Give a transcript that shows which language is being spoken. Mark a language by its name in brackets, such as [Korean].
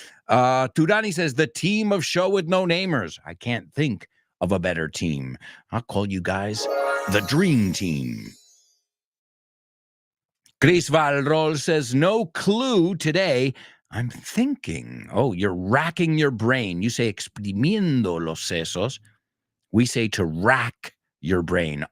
[English] Turani says, the team of show with no namers. I can't think of a better team. I'll call you guys the dream team. Chris Valrol says, no clue today. I'm thinking. Oh, you're racking your brain. [Spanish] You say exprimiendo los sesos. [English] We say to rack your brain.